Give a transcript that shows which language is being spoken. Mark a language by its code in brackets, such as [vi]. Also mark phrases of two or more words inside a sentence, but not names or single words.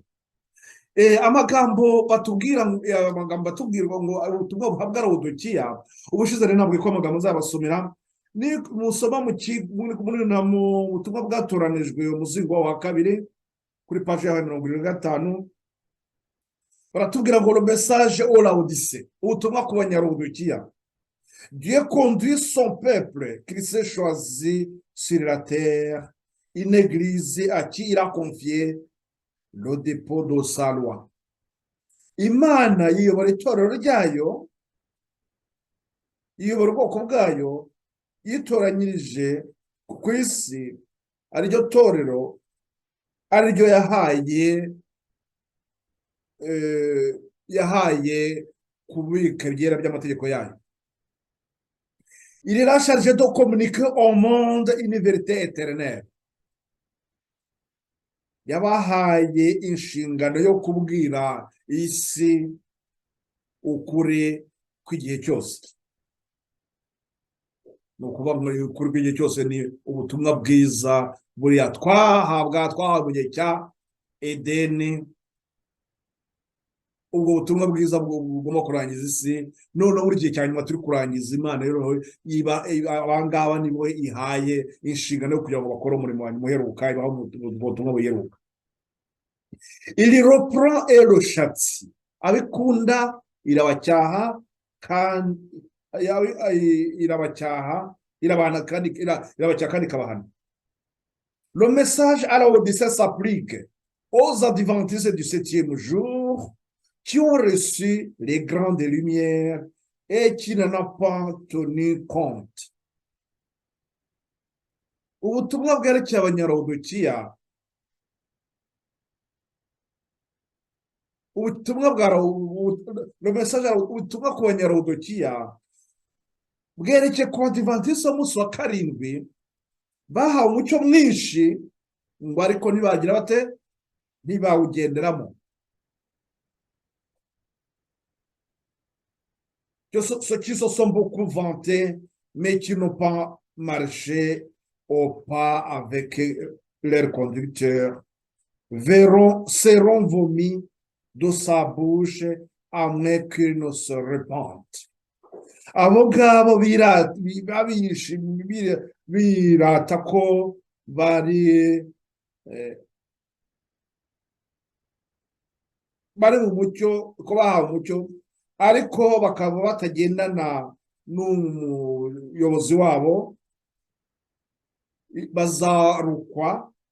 [rw] Amagambo batubwira ngo ubutumwa buhabwa Lawodikiya, ubushize rero ntabwo ko amagambo nzabasomera. Ni musoma mu butumwa bwatoranijwe umuzingo wa 2 kuri paje ya 25. Baratubwira ngo [fr] le message au Laodicée, [rw] ubutumwa ku banyarodikiya. [fr] Dieu conduit son peuple qu'il s'est choisi sur la terre, une église à qui il a confié le dépôt de sa loi. [rw] Imana yiyobora itorero ryayo, yiyobora ubwoko bwayo, yitoranyirije ku isi, ariryo torero, ariryo yahaye kubika ibyera by'amategeko yayo. [fr] Il est chargé de communiquer au monde une vérité éternelle. [rw] Yabahaye inshingano yo kubwira isi ukuri kw'igihe cyose. Ni ukuvuga ngo ukuri kw'igihe cyose ni ubutumwa bwiza buriya twahawe mu gihe cya Edeni. Ubwo butumwa bwiza bugomba kurangiza isi, noneho buri gihe cya nyuma turi kurangiza. Imana rero abangaba nibo ihaye inshingano yo kugira ngo bakore umurimo wa nyuma uheruka, ibaho ubutumwa buheruka. [fr] Il reprend et le châtie. [rw] Abikunda irabacyaha kandi kandi ikabahana. [fr] Le message à Laodicée s'applique aux adventistes du 7e jour qui ont reçu les grandes lumières et qui n'en a pas tenu compte. [rw] Ubutumwa bwerekeye Abanyarodokiya, ubutumwa bwa [fr] le message, [rw] ubutumwa ku Banyarodokiya bwerekeye ku Badivantisi b'umunsi wa karindwi bahawe umucyo mwinshi, ngo ariko ntibagira bate, ntibawugenderamo. [fr] Ceux qui se sont beaucoup vantés, mais qui n'ont pas marché au pas avec leur conducteur, seront vomis de sa bouche à moins qu'ils ne se repentent. [rw] Abo ngabo birata ko bari mu mucyo, ko bahawe umucyo, ariko bakaba batagendana n'umuyobozi wabo, bazarukwa